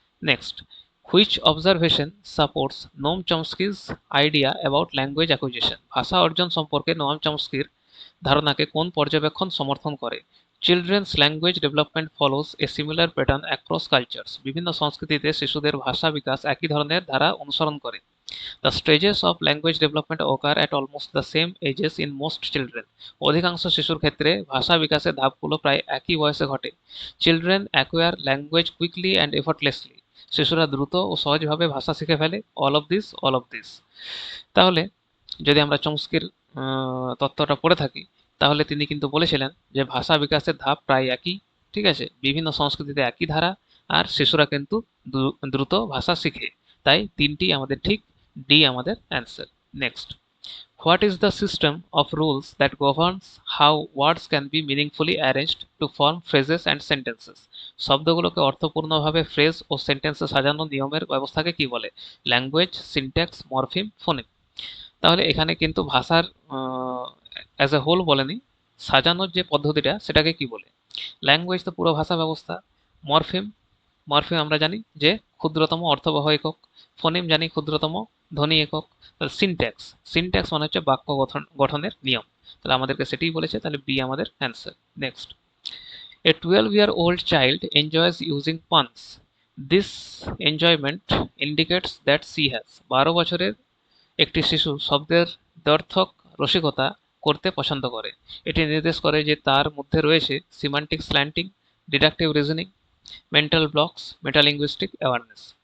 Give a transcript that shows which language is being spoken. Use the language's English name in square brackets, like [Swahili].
[English] next, which observation supports Noam Chomsky's idea about language acquisition, [Bangla] ভাষা অর্জন সম্পর্কে নোয়াম চমস্কির ধারণাকে কোন পর্যবেক্ষণ সমর্থন করে? [English] children's language development follows a similar pattern across cultures, [Bangla] বিভিন্ন সংস্কৃতিতে শিশুদের ভাষা বিকাশ একই ধরনের ধারা অনুসরণ করে। [English] The stages of language development occur at almost the same ages in most children. [Bangla] অধিকাংশ শিশুর ক্ষেত্রে ভাষা বিকাশের ধাপগুলো প্রায় একই বয়সে ঘটে। [English] Children acquire language quickly and effortlessly. [Bangla] শিশুরা দ্রুত ও সহজভাবে ভাষা শিখে ফেলে। [English] All of this. [Bangla] তাহলে যদি আমরা চমস্কির তত্ত্বটা পড়ে থাকি তাহলে তিনি কিন্তু বলেছিলেন যে ভাষা বিকাশের ধাপ প্রায় একই। ঠিক আছে, বিভিন্ন সংস্কৃতিতে একই ধারা, আর শিশুরা কিন্তু দ্রুত ভাষা শিখে। তাই তিনটি আমাদের ঠিক, ডি আমাদের answer. [English] next, what is the system of rules that governs how words can be meaningfully arranged to form phrases and sentences, [Bangla] শব্দগুলোকে অর্থপূর্ণভাবে phrase ও সেন্টেন্সে সাজানোর নিয়মের ব্যবস্থাকে কি বলে? Language, syntax, morpheme, ফোনেম। তাহলে এখানে কিন্তু ভাষার অ্যাজ এ হোল বলেনি, সাজানোর যে পদ্ধতিটা সেটাকে কি বলে? ল্যাঙ্গুয়েজ তো পুরো ভাষা ব্যবস্থা। মরফিম, আমরা জানি যে ক্ষুদ্রতম অর্থবহ একক। ফোনেম জানি ক্ষুদ্রতম ধ্বনি একক। তাহলে সিনট্যাক্স, মানে হচ্ছে বাক্য গঠনের নিয়ম। তাহলে আমাদেরকে সেটাই বলেছে, তাহলে বি আমাদের answer. [English] Next, a 12-year-old child enjoys using puns. This enjoyment indicates that she has, [Bangla] 12 বছরের একটি শিশু শব্দের দ্ব্যর্থক রসিকতা করতে পছন্দ করে। এটি নির্দেশ করে যে তার মধ্যে রয়েছে semantic slanting, deductive reasoning, mental blocks, মেটালিঙ্গুইস্টিক awareness.